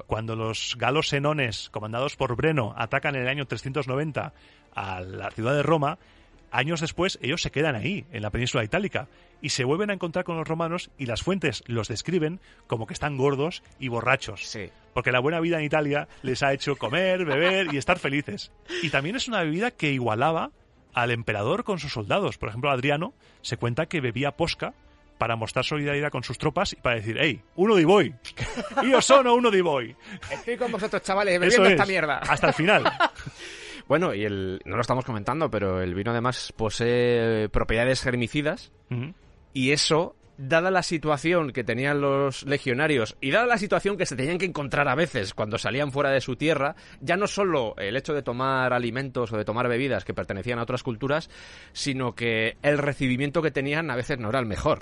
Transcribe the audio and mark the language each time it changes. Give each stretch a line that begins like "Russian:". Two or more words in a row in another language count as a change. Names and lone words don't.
Spanish: Cuando los galos senones, comandados por Breno, atacan en el año 390 a la ciudad de Roma, años después ellos se quedan ahí, en la península itálica, y se vuelven a encontrar con los romanos y las fuentes los describen como que están gordos y borrachos. Sí. Porque la buena vida en Italia les ha hecho comer, beber y estar felices. Y también es una bebida que igualaba al emperador con sus soldados. Por ejemplo, Adriano se cuenta que bebía posca para mostrar solidaridad con sus tropas y para decir,
Italian: hey, uno di voi, io sono uno di voi.
Spanish: Estoy con vosotros, chavales, bebiendo esta mierda. Hasta el final. Bueno, y no lo estamos comentando, pero el vino además posee propiedades germicidas, y eso, dada la situación que tenían los legionarios y dada la situación que se tenían que encontrar a veces cuando salían fuera de su tierra, ya no solo el hecho de tomar alimentos o de tomar bebidas que pertenecían a otras culturas, sino que el recibimiento que tenían a veces no era el mejor.